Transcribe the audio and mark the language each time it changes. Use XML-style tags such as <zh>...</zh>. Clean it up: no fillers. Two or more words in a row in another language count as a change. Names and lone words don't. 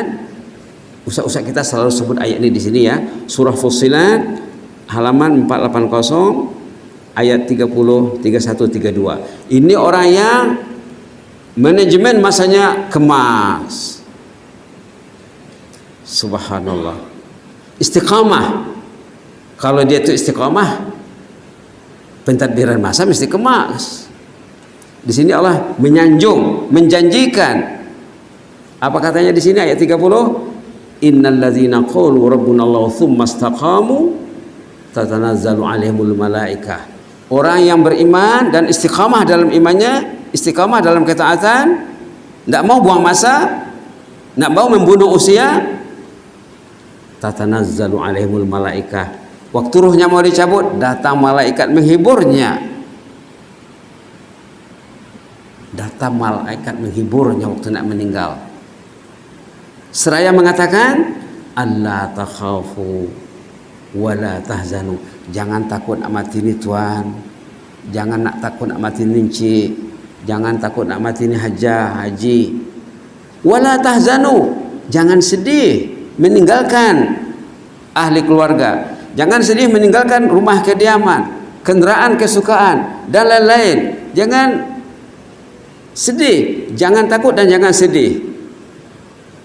<ms>Ustaz kita selalu sebut ayat ini di sini ya. Surah Fussilat halaman 480 ayat 30, 31, 32. Ini orang yang manajemen masanya kemas. Subhanallah. Istiqamah. Kalau dia itu istiqamah, pentadbiran masa mesti kemas. Di sini Allah menyanjung, menjanjikan. Apa katanya di sini ayat 30?</ms> <ar>إن الذين قالوا ربنا الله ثم استقاموا تتنزل عليهم الملائكة.</ar> <ms>Orang yang beriman dan istiqamah dalam imannya, istiqamah dalam ketaatan, tidak mau buang masa, tidak mau membunuh usia,</ms> <ar>تتنزل عليهم الملائكة.</ar> <ms>Waktu ruhnya mau dicabut, datang malaikat menghiburnya. Datang malaikat menghiburnya waktu nak meninggal. Seraya mengatakan,</ms> <ar>ألا تخافوا ولا تحزنوا.</ar> <ms>Jangan takut nak mati ni tuan. Jangan nak takut nak mati ni encik. Jangan takut nak mati ni haji.</ms> <ar>ولا تحزنوا.</ar> <ms>Jangan sedih meninggalkan ahli keluarga. Jangan sedih meninggalkan rumah kediaman, kenderaan kesukaan dan lain-lain. Jangan sedih, jangan takut dan jangan sedih.</ms>